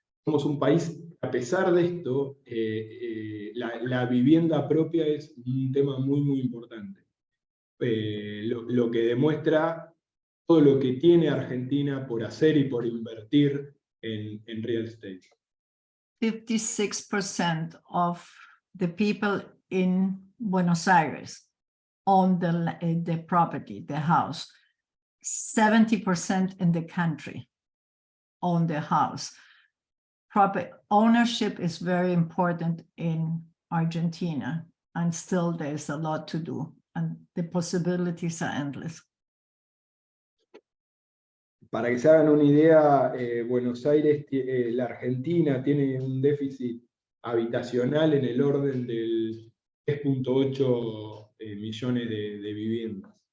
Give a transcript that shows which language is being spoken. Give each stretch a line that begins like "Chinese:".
Spanish: Somos un país, a pesar de esto, la vivienda propia es un tema muy, muy importante. Lo que demuestra todo lo que tiene Argentina por hacer y por invertir en real estate.
English: 56% of the people in Buenos Aires own the property, the house. 70% in the country own the house. Property ownership is very important in Argentina, and still there's a lot to do, and the possibilities are endless.
Spanish: Para que se hagan una idea, Buenos Aires, la Argentina tiene un déficit habitacional en el orden del 3.8 millones de viviendas.